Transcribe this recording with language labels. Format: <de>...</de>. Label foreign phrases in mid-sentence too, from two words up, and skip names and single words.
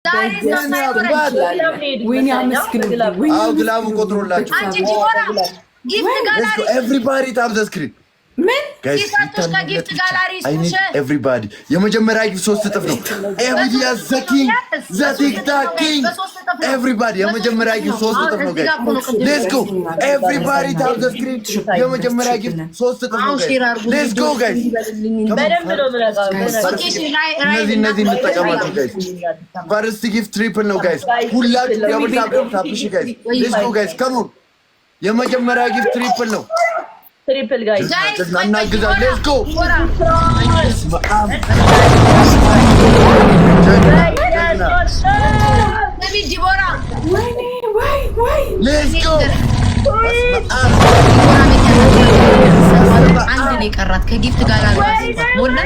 <am>ወይኔ አመስግኑልኝ። አዎ ግላቡ ቆጥሮላችሁ</am> <en>everybody tap the screen</en> <am>ምን</am> <en>guys everybody</en> <am>የመጀመሪያ ጊፍት 3 እጥፍ ነው ኤቪዲያ ዘኪንግ ዘቲክታኪንግ</am> <en>everybody</en> <am>የመጀመሪያ ጊፍት 3 እጥፍ ነው</am> <en>guys let's go everybody tap the screen</en> <am>የመጀመሪያ ጊፍት 3 እጥፍ ነው</am> <en>let's go guys</en> <am>በደንብ ነው ብለጋው እነዚህ እንጠቀማቸው</am> <en>guys first gift triple ነው guys ሁላችሁ double tap እሺ guys let's go guys come on</en> <am>የመጀመሪያ ጊፍት ትሪፕል ነው</am> <en>triple guys እናግዛው let's go</en> <am>ነብይ ዲቦራ ወይ</am> <en>let's go</en> <am>አንድ ነው የቀራት ከጊፍት ጋር ሞላል</am>